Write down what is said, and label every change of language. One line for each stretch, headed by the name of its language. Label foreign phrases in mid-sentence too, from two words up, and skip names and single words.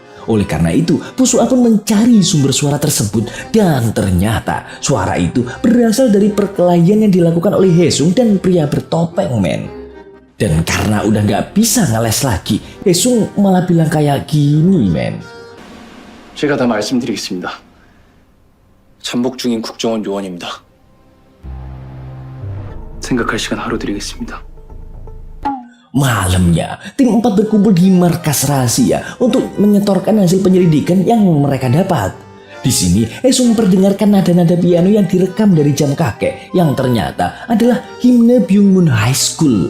Indonesian: Oleh karena itu, Bu Su'a pun mencari sumber suara tersebut dan ternyata suara itu berasal dari perkelahian yang dilakukan oleh Haesung dan pria bertopeng men. Dan karena udah nggak bisa ngeles lagi, Haesung malah bilang kayak gini men.
Korean: 제가 다 말씀드리겠습니다. 잠복 중인 국정원 요원입니다. 생각할 시간 하루 드리겠습니다.
Indonesian: Malamnya, tim 4 berkumpul di markas rahasia untuk menyetorkan hasil penyelidikan yang mereka dapat. Di sini, Haesung memperdengarkan nada-nada piano yang direkam dari jam kakek yang ternyata adalah himne Byungmun High School.